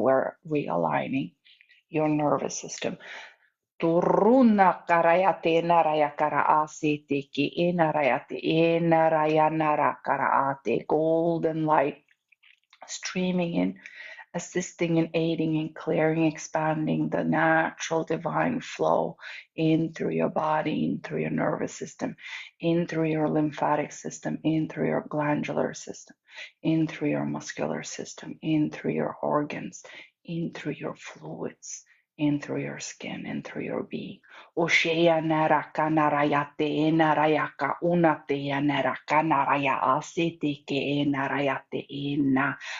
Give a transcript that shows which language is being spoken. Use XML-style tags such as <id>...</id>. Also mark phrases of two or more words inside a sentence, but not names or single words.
<en>We're realigning your nervous system. Turuna karayate narayakara asete ki enarayate enarayanara kara ate. Golden light streaming in, assisting and aiding in clearing, expanding the natural divine flow in through your body, in through your nervous system, in through your lymphatic system, in through your glandular system, in through your muscular system, in through your organs, in through your fluids, in through your skin, in through your being. Oshea naraka narayate narayaka unate naraka naraya asete ke narayate ena.</en>